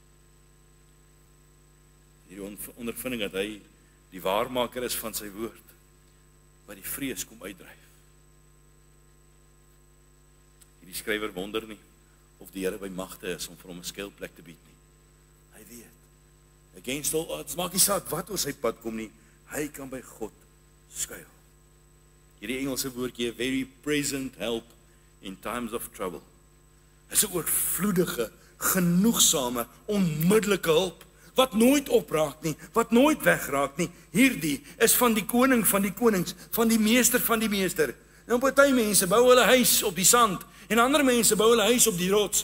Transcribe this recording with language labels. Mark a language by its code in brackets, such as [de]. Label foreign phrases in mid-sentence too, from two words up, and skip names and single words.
[af] Hierdie ondervinding dat hy die waarmaker is van sy woord, wat die vrees kom uitdryf. Die skrywer wonder nie, of die Here by magte is om vir hom 'n skuilplek te bied nie. Hy weet, [en] against all odds, [af] maak nie saak wat oor sy pad kom nie, hy kan by God skuil. Hierdie Engelse woordjie, [en] a very present help in times of trouble, [af] is 'n oorvloedige, genoegsame, onmiddellike hulp, wat nooit opraak nie, wat nooit wegraak nie. Hierdie is van die koning van die konings, van die meester van die meester. Nou party mense bou hulle huis op die sand, en ander mense bou hulle huis op die rots.